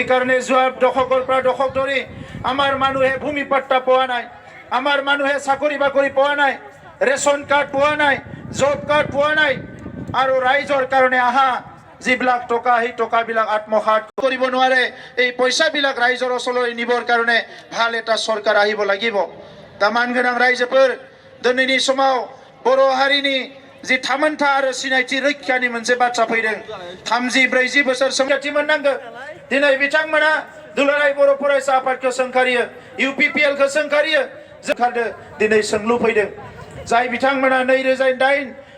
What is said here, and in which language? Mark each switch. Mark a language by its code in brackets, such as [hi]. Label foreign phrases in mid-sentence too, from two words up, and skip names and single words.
[as] কাৰণে যোৱা দশকৰ পৰা দশক ধৰি আমাৰ মানুহে ভূমি পট্টা পোৱা নাই আমাৰ মানুহে চাকৰি বাকৰি পোৱা নাই [en] ration card [as] পোৱা নাই [en] job card [as] পোৱা নাই আৰু ৰাইজৰ কাৰণে আহা যিবিলাক টকা সেই টকাবিলাক আত্মসাৎ কৰিব নোৱাৰে এই পইচাবিলাক ৰাইজৰ ওচৰলৈ নিবৰ কাৰণে ভাল এটা চৰকাৰ আহিব লাগিব দামান গোনাং ৰাইজবোৰ দিনৈনি [brx] समाव बर' हारिनि जि थामोनथा आरो सिनायथि रैखानि मोनसे बाथ्रा फैदों 30-40 बोसोर संगाथि मोननांगौ दिनै बिथांमोना दुलाराय बर' फरायसा आफादखौ सोंखारियो इउपिपिएल खौ सोंखारियो जोंखादो दिनै सोंलु फैदों जाय बिथांमोना 2008